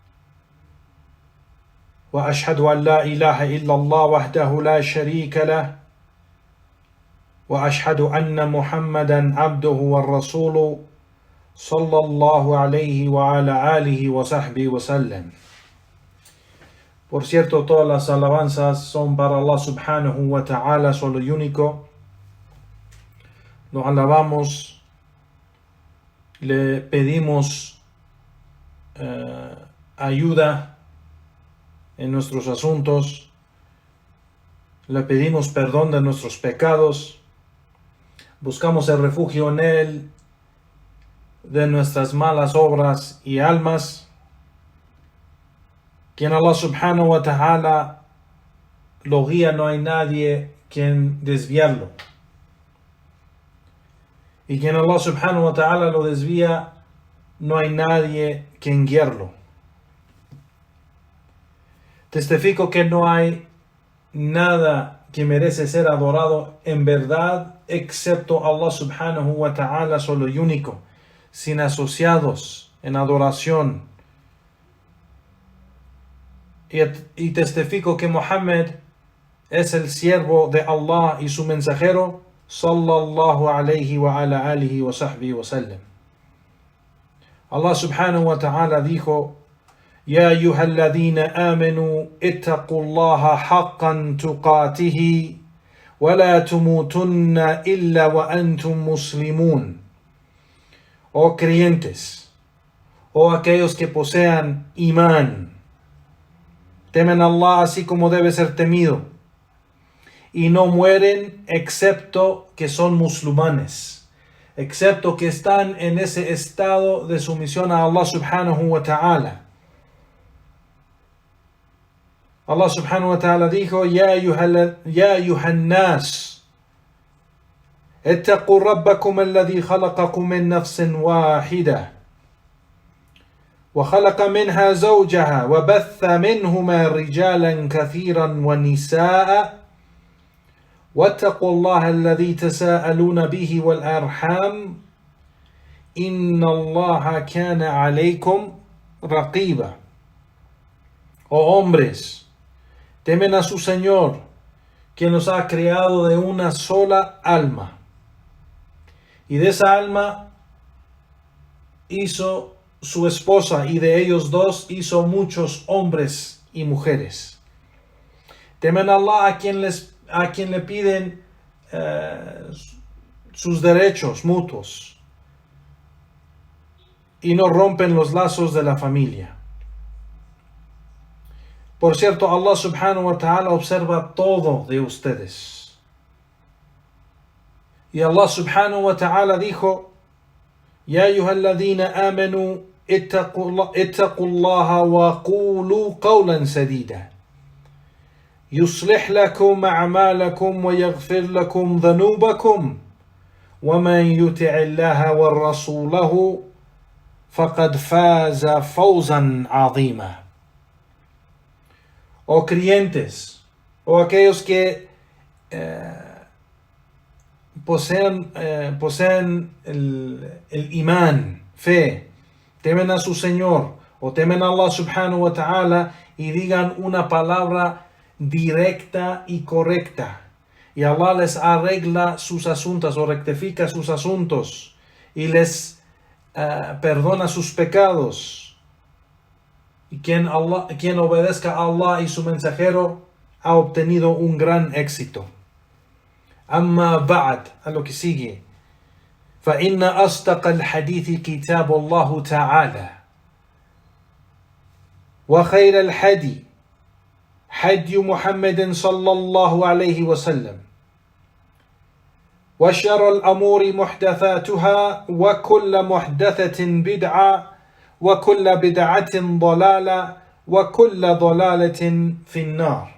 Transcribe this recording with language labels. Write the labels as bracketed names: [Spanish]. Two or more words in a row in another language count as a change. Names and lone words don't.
[Arabic] وأشهد أن لا إله إلا الله وحده لا شريك له وأشهد أن محمدا عبده والرسول صلى الله عليه وعلى آله وصحبه وسلم. [Spanish] Por cierto, todas las alabanzas son para [Arabic] الله سبحانه وتعالى, [Spanish] solo y único. Lo alabamos, le pedimos ayuda en nuestros asuntos, le pedimos perdón de nuestros pecados, buscamos el refugio en Él de nuestras malas obras y almas. Quien [Arabic] الله سبحانه وتعالى [Spanish] lo guía, no hay nadie quien desviarlo. Y quien [Arabic] الله سبحانه وتعالى [Spanish] lo desvía, no hay nadie quien guiarlo. Testifico que no hay nada que merece ser adorado en verdad excepto [Arabic] الله سبحانه وتعالى, [Spanish] solo y único, sin asociados en adoración. Y testifico que Muhammad es el siervo de Allah y su mensajero, [Arabic] صلى الله عليه وعلى آله وصحبه وسلم. الله سبحانه وتعالى dijo: يا أيها الذين آمنوا اتقوا الله حق تقاته ولا تموتن إلا وأنتم مسلمون. [Spanish] Oh creyentes, oh aquellos que posean imán, temen a Allah así como debe ser temido, y no mueren excepto que son musulmanes, excepto que están en ese estado de sumisión a [Arabic] الله سبحانه وتعالى. الله سبحانه وتعالى dijo: يا أيها الناس اتقوا ربكم الذي خلقكم من نفس واحدة وخلق منها زوجها وبث منهما رجالا كثيرا ونساء واتقوا الله الذي تساءلون به والأرحام إن الله كان عليكم رقيبا. [Spanish] Oh hombres, temen a su Señor, quien los ha creado de una sola alma, y de esa alma hizo su esposa, y de ellos dos hizo muchos hombres y mujeres. Temen a Allah a quien le piden sus derechos mutuos y no rompen los lazos de la familia. Por cierto, [Arabic] الله سبحانه وتعالى [Spanish] observa todo de ustedes. Y [Arabic] الله سبحانه وتعالى [Spanish] dijo: [Arabic] يا أيها الذين آمنوا [Spanish] اتقوا الله وقولوا قولا سديدا يصلح لكم أعمالكم ويغفر لكم ذنوبكم ومن يطع الله ورسوله فقد فاز فوزا عظيما. Oh creyentes, o aquellos que poseen el imán, fe, temen a su Señor o temen a [Arabic] الله سبحانه وتعالى [Spanish] y digan una palabra directa y correcta, y Allah les arregla sus asuntos o rectifica sus asuntos y les perdona sus pecados. Y quien obedezca a Allah y su mensajero ha obtenido un gran éxito. [Arabic] أما بعد, [Spanish] a lo que sigue. [Arabic] فإن أصدق الحديث كتاب الله تعالى وخير الهدي هدي محمد صلى الله عليه وسلم وشر الأمور محدثاتها وكل محدثة بدعة وكل بدعة ضلالة وكل ضلالة في النار.